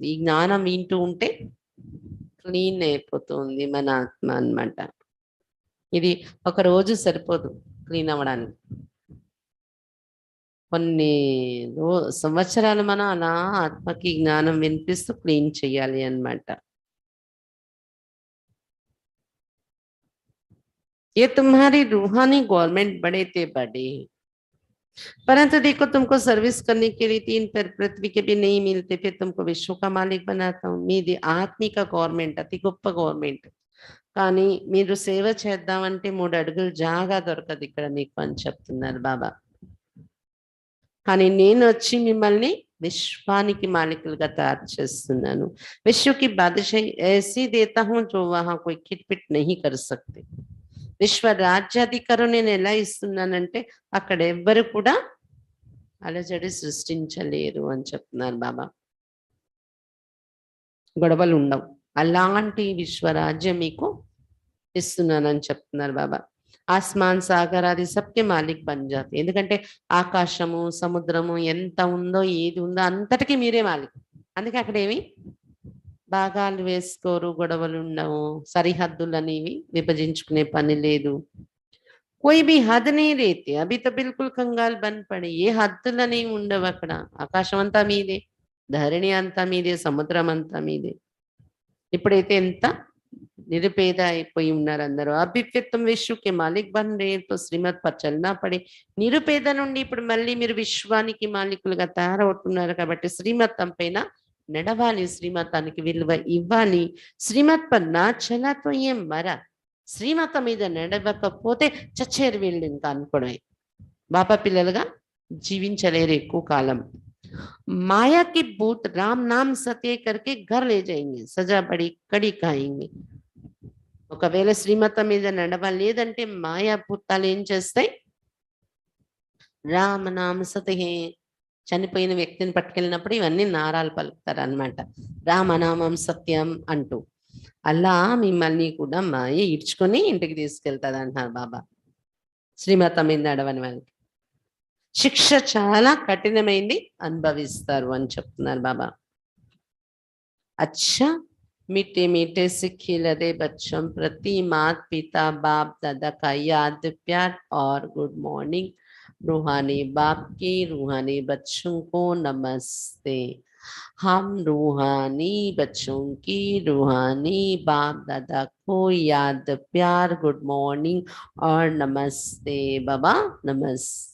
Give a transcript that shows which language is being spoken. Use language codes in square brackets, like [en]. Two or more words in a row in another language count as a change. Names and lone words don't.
[te] ఈ జ్ఞానం వింటూ ఉంటే క్లీన్ అయిపోతుంది మన ఆత్మ అన్నమాట. ఇది ఒక రోజు సరిపోదు క్లీన్ అవ్వడానికి, కొన్ని సంవత్సరాలు మనం అలా ఆత్మకి జ్ఞానం వినిపిస్తూ క్లీన్ చేయాలి అన్నమాట. [hi] ये तुम्हारी रूहानी गवर्नमेंट बड़े थे बड़े, परंतु देखो तुमको सर्विस करने के लिए 3 पैर पृथ्वी के भी नहीं मिलते, फिर तुमको विश्व का मालिक बनाता हूँ. [te] మీది ఆత్మిక గవర్నమెంట్, అతి గొప్ప గవర్నమెంట్. కానీ మీరు సేవ చేద్దామంటే 3 అడుగులు జాగా దొరకదు ఇక్కడ మీకు అని చెప్తున్నారు బాబా. కానీ నేను వచ్చి మిమ్మల్ని విశ్వానికి మాలికులుగా తయారు చేస్తున్నాను. [hi] विश्व की बादशाही ऐसी देता हूँ जो वहां कोई खिटपिट नहीं कर सकते. [te] విశ్వ రాజ్యాధికారం నేను ఎలా ఇస్తున్నానంటే అక్కడ ఎవ్వరు కూడా అలజడి సృష్టించలేరు అని చెప్తున్నారు బాబా. గొడవలు ఉండవు, అలాంటి విశ్వరాజ్యం మీకు ఇస్తున్నానని చెప్తున్నారు బాబా. [hi] आसमान सागर आदि सबके मालिक बन जाते, [te] ఎందుకంటే ఆకాశము సముద్రము ఎంత ఉందో ఏది ఉందో అంతటికీ మీరే మాలిక్. అందుకే అక్కడ ఏమి భాగాలు వేసుకోరు, గొడవలు ఉండవు, సరిహద్దులు అనేవి విభజించుకునే పని లేదు. [hi] कोई भी हद नहीं रहती, अभी तो बिल्कुल कंगाल बन पड़े. [te] ఏ హద్దులు అనేవి ఉండవు అక్కడ. ఆకాశం అంతా మీదే, ధరణి అంతా మీదే, సముద్రం అంతా మీదే. ఇప్పుడైతే ఎంత నిరుపేద అయిపోయి ఉన్నారు అందరూ. [hi] अभी फिर तुम विश्व के मालिक बन रे तो श्रीमत पर चलना पड़े. [te] నిరుపేద నుండి ఇప్పుడు మళ్ళీ మీరు విశ్వానికి మాలికులుగా తయారవుతున్నారు కాబట్టి శ్రీమతం పైన నడవాలి, శ్రీమతానికి విలువ ఇవ్వాలి. [hi] श्रीमत पर ना चला तो एम मरा, [te] శ్రీమతం మీద నడవకపోతే చచ్చేరు వీళ్ళు ఇంకా అనుకోవడమే. బాబా పిల్లలుగా జీవించలేరు ఎక్కువ కాలం. [hi] माया की भूत राम नाम सत्य करके घर ले जाएंगे, सजा बड़ी कड़ी खाएंगे. [te] ఒకవేళ శ్రీమతం మీద నడవాలి లేదంటే మాయా భూతాలు ఏం చేస్తాయి? [hi] रामनाम सत है, [te] చనిపోయిన వ్యక్తిని పట్టుకెళ్ళినప్పుడు ఇవన్నీ నారాలు పలుకుతారు అనమాట, రామనామం సత్యం అంటూ. అలా మిమ్మల్ని కూడా మాయ ఈడ్చుకొని ఇంటికి తీసుకెళ్తాది అంటున్నారు బాబా. శ్రీమతం మీద నడవని వాళ్ళకి శిక్ష చాలా కఠినమైంది, అనుభవిస్తారు అని చెప్తున్నారు బాబా. [hi] अच्छा मीठे मीठे से खिलते बच्चों प्रति माता पिता बाप दादा का याद प्यार और [en] good morning. [hi] रूहानी बाप की रूहानी बच्चों को नमस्ते। हम रूहानी बच्चों की रूहानी बाप दादा को याद प्यार [en] good morning [hi] और नमस्ते बाबा, नमस्ते।